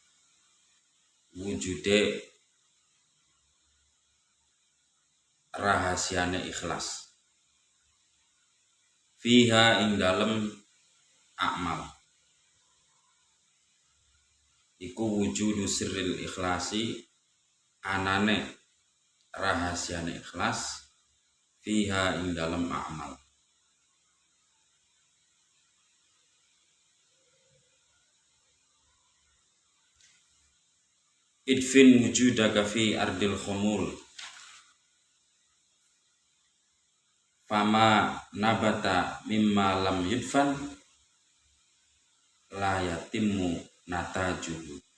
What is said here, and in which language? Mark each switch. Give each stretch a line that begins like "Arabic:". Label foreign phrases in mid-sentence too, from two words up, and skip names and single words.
Javanese: wujude rahasiane ikhlas, fiha ing dalem amal iku
Arabic: وجود سر الإخلاص,
Javanese: anane rahasiane ikhlas, fiha ing dalem amal.
Arabic: ادفن وجودك في أرض الخمول فما نبت مما لم يدفن لا يتم نتاجه.